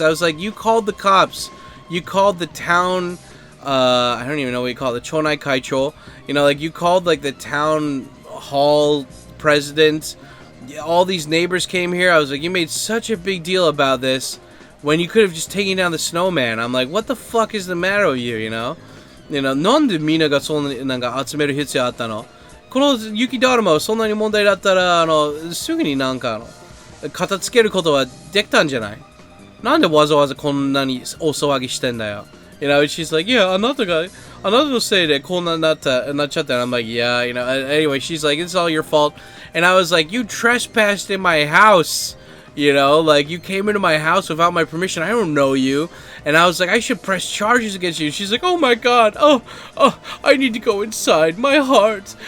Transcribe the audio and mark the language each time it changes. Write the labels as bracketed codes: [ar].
[en] I was like, you called the cops, you called the town, I don't even know what you call it, the Chonai Kaicho, like, you called, like, the town hall president, all these neighbors came here. I was like, you made such a big deal about this when you could have just taken down the snowman. I'm like, what the fuck is the matter with you, [ja] なんでみんながそんなになんか集める必要あったの？この雪だるまはそんなに問題だったら、すぐになんか片付けることはできたんじゃない？なんでわざわざこんなに大騒ぎしてんだよ？ [en] she's like, yeah, [ja] あなたのせいでこんなになっちゃった。 [en] And I'm like, yeah, anyway, she's like, it's all your fault. And I was like, you trespassed in my house. Like, you came into my house without my permission. I don't know you. And I was like, I should press charges against you. She's like, oh my god. Oh, I need to go inside. My heart.